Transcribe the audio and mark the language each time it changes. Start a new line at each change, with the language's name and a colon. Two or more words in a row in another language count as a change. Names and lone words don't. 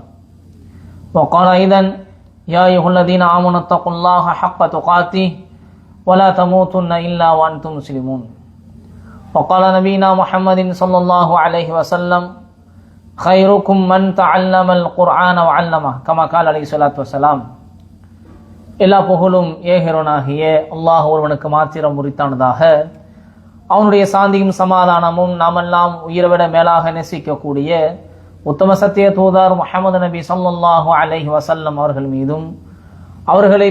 Arabic: وقال أيضا: يا أيها الذين آمنوا اتقوا الله حق تقاته ولا تموتن إلا وأنتم مسلمون. وقال نبينا محمد صلى الله عليه وسلم: خيركم من تعلم القرآن وعلمه كما قال عليه الصلاة والسلام.
Tamil: எல்லா புகழும் ஏகரோனாகிய அல்லாஹ் ஒருவனுக்கு மாத்திரம் உரித்தானதாக. அவனுடைய சாந்தியும் சமாதானமும் நாமெல்லாம் உயிரை மேலாக நேசிக்கக்கூடிய உத்தம சத்திய தூதர் முஹம்மது நபி
Arabic: صلى الله عليه وسلم
Tamil: அவர்கள் மீதும், அவர்களை